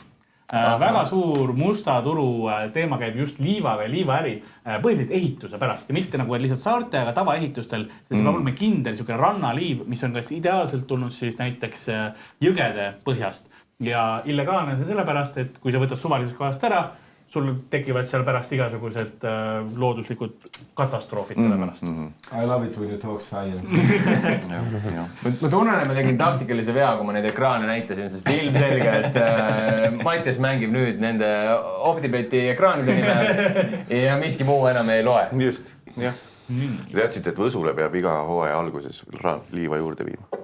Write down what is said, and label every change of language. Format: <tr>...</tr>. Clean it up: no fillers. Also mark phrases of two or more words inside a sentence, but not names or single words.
<et>Väga suur musta turu teema käib just liivaga ja liivaäri põhiliselt ehituse pärast ja mitte nagu lihtsalt saarte, aga tavaehitustel. See peab olema kindel niisugune rannaliiv, mis on kas ideaalselt tulnud siis näiteks jõgede põhjast. Ja illegaalne on sellepärast, et kui sa võtad suvalisest kohast ära, sul tekivad seal pärast igasugused looduslikud katastroofid selle pärast.</et> <en>I love it when you talk science.</en> <et>Ma tunnen, et ma tegin taktikalise vea, kui ma neid ekraane näitasin, sest ilmselge, et Mattias mängib nüüd nende OpTibeti ekraanide nimel ja miski muu enam ei loe. Just, jah. Teadsite, et Võsule peab iga hooaja alguses liiva juurde viima.</et>